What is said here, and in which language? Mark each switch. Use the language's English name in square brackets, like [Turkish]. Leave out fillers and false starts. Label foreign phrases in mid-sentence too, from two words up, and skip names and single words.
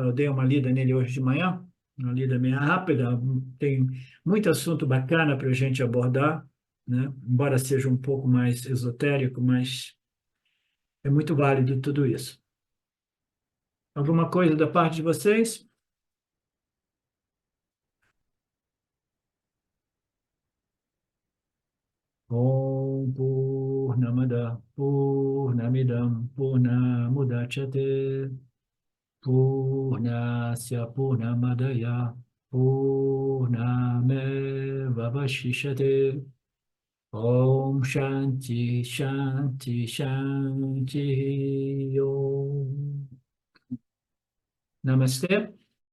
[Portuguese] Eu dei uma lida nele hoje de manhã, uma lida meio rápida. Tem muito assunto bacana para a gente abordar, né? Embora seja um pouco mais esotérico, mas é muito válido tudo isso. Alguma coisa da parte de vocês? [Sanskrit] Om Purnamada Purnamidam Purnamudachyate Purnasya Purnamadaya Purnameva Vashishyate Om Shanti Shanti Shanti Om Namaste.